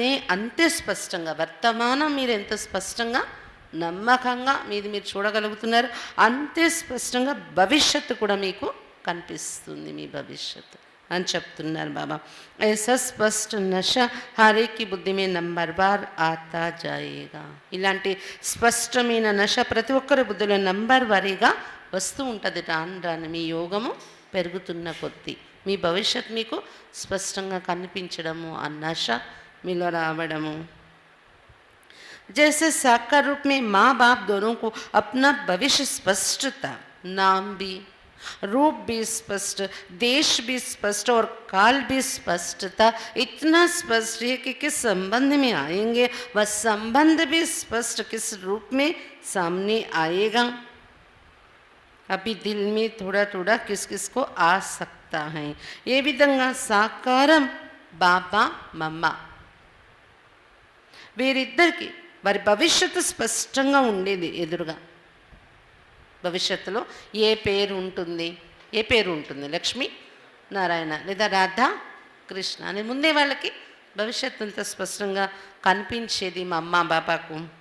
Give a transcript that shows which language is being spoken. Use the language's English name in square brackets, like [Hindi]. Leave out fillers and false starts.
[Telugu] అంతే స్పష్టంగా వర్తమానం మీరు ఎంత స్పష్టంగా నమ్మకంగా మీది మీరు చూడగలుగుతున్నారు, అంతే స్పష్టంగా భవిష్యత్తు కూడా మీకు కనిపిస్తుంది. మీ భవిష్యత్తు అని చెప్తున్నారు బాబా. [Hindi] ऐसा स्पष्ट नशा हर एक की बुद्धि में नंबर बार आता जाएगा. [Telugu] ఇలాంటి స్పష్టమైన నశ ప్రతి ఒక్కరి బుద్ధిలో నంబర్ వారీగా వస్తూ ఉంటుంది. రాను రాను మీ యోగము పెరుగుతున్న కొద్దీ మీ భవిష్యత్ మీకు స్పష్టంగా కనిపించడము, ఆ నశ మీలో రావడము. [Hindi] जैसे साकार रूप में माँ बाप दोनों को अपना भविष्य स्पष्ट था, नाम भी, रूप भी स्पष्ट, देश भी स्पष्ट और काल भी स्पष्ट था. इतना स्पष्ट है कि किस संबंध में आएंगे वह संबंध भी स्पष्ट किस रूप में सामने आएगा. अभी दिल में थोड़ा थोड़ा किस किस को आ सकता है. [Telugu] ये विधंगा साकारम बाबा मम्मा వీరిద్దరికి వారి భవిష్యత్తు స్పష్టంగా ఉండేది ఎదురుగా. భవిష్యత్తులో ఏ పేరు ఉంటుంది, లక్ష్మీ నారాయణ లేదా రాధా కృష్ణ అని ముందే వాళ్ళకి భవిష్యత్తు అంత స్పష్టంగా కనిపించేది మా అమ్మ బాబాకు.